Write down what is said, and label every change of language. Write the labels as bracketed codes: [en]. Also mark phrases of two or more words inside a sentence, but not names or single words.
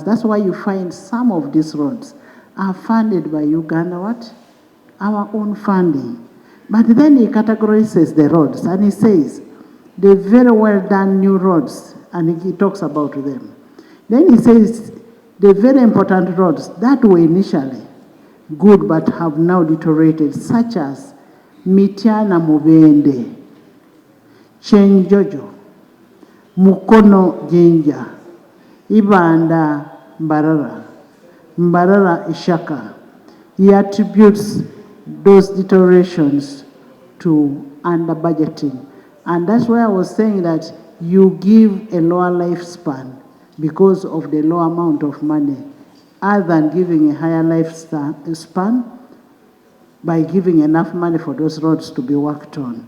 [en] That's why you find some of these roads are funded by Uganda, our own funding. But then he categorizes the roads and he says, the very well done new roads, and he talks about them. Then he says, the very important roads that were initially good but have now deteriorated, such as Mityana Mubende, Chenjojo, Mukono Jinja, Ibanda Mbarara, Mbarara Ishaka. He attributes those deteriorations to under budgeting. And that's why I was saying that you give a lower lifespan because of the low amount of money, other than giving a higher lifespan by giving enough money for those roads to be worked on.